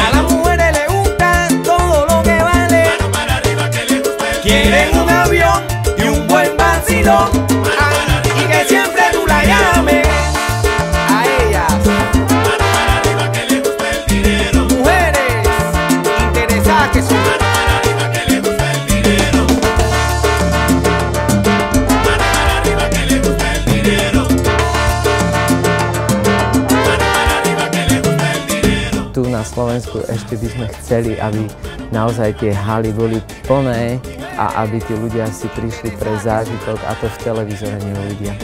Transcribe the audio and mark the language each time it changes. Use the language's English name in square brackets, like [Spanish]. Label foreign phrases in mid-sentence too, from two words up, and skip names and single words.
[Spanish] A las mujeres les gusta todo lo que vale. Mano para arriba que le gusta el dinero. Quieren un avión y un buen vacilón. Y que siempre tú la llames a ellas. Mano para arriba que le gusta el dinero. Mujeres interesadas que son. [Slovak] Tu na Slovensku ešte by sme chceli, aby naozaj tie haly boli plné a aby tí ľudia si prišli pre zážitok a to v televízore neuvidia.